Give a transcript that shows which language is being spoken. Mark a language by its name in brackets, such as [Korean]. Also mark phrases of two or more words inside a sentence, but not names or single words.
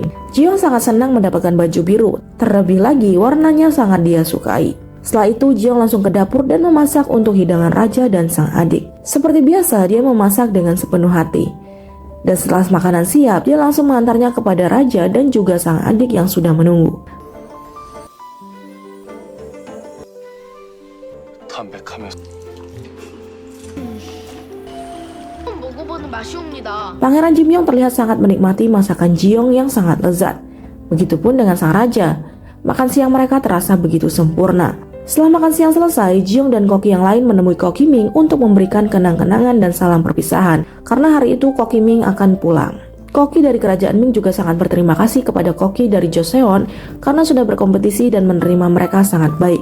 [Indonesian] Jiong sangat senang mendapatkan baju biru, terlebih lagi warnanya sangat dia sukai. Setelah itu, Jiong langsung ke dapur dan memasak untuk hidangan raja dan sang adik. Seperti biasa, dia memasak dengan sepenuh hati. Dan setelah makanan siap, dia langsung mengantarnya kepada raja dan juga sang adik yang sudah menunggu. [Korean] 담백하면서 먹어보는 맛이 옵니다. [Indonesian] Pangeran Jimyong terlihat sangat menikmati masakan Jiong yang sangat lezat. Begitupun dengan sang raja. Makan siang mereka terasa begitu sempurna. Setelah makan siang selesai, Jiong dan koki yang lain menemui Koki Ming untuk memberikan kenang-kenangan dan salam perpisahan. Karena hari itu Koki Ming akan pulang. Koki dari kerajaan Ming juga sangat berterima kasih kepada Koki dari Joseon karena sudah berkompetisi dan menerima mereka sangat baik.